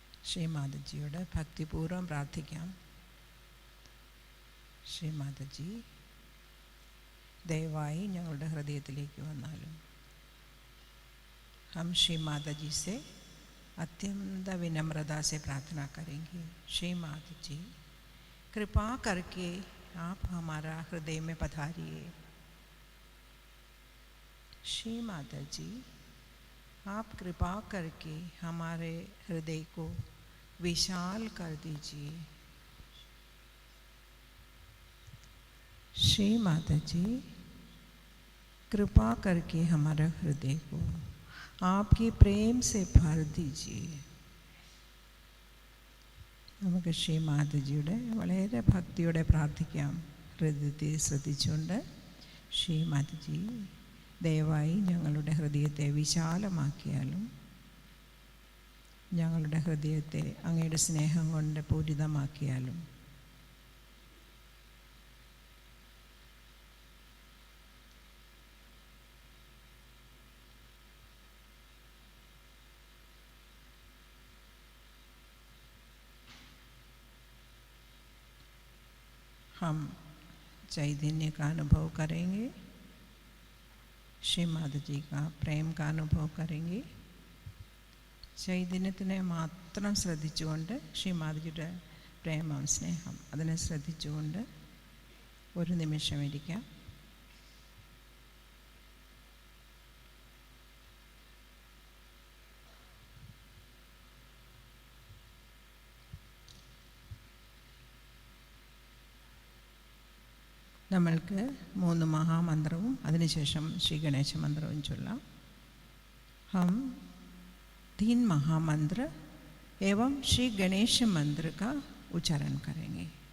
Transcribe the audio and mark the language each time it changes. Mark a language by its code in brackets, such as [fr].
[ml] ശ്രീ മാതാജിയോട് ഭക്തിപൂർവ്വം പ്രാർത്ഥിക്കാം. ശ്രീ മാതാജി, ദയവായി ഞങ്ങളുടെ ഹൃദയത്തിലേക്ക് വന്നാലും. [hi] हम श्री माता जी से अत्यंत विनम्रता से प्रार्थना करेंगे. श्री माता जी, कृपा करके आप हमारा हृदय में पधारिए. श्री माता जी, आप कृपा करके हमारे हृदय को विशाल कर दीजिए. श्री माता जी, कृपा करके हमारा हृदय को आपके प्रेम से भर दीजिए. [ml] നമുക്ക് ശ്രീ മാതാജിയുടെ വളരെ ഭക്തിയോടെ പ്രാർത്ഥിക്കാം. ഹൃദയത്തെ ശ്രദ്ധിച്ചുകൊണ്ട് ശ്രീ മാതാജി, ദയവായി ഞങ്ങളുടെ ഹൃദയത്തെ വിശാലമാക്കിയാലും ഞങ്ങളുടെ ഹൃദയത്തെ അങ്ങയുടെ സ്നേഹം കൊണ്ട് പൂരിതമാക്കിയാലും. [hi] हम चैतन्य का अनुभव करेंगे. श्री माता जी का प्रेम का अनुभव करेंगे. [ml] ചൈതന്യത്തിനെ മാത്രം ശ്രദ്ധിച്ചുകൊണ്ട് ശ്രീ മാതാജിയുടെ പ്രേമം, സ്നേഹം അതിനെ ശ്രദ്ധിച്ചുകൊണ്ട് ഒരു നിമിഷം ഇരിക്കാം. നമ്മൾക്ക് 3 മഹാമന്ത്രവും അതിനുശേഷം ശ്രീ ഗണേശ മന്ത്രവും ചൊല്ലാം. [hi] हम 3 महामंत्र एवं श्री गणेश मंत्र का उच्चारण करेंगे.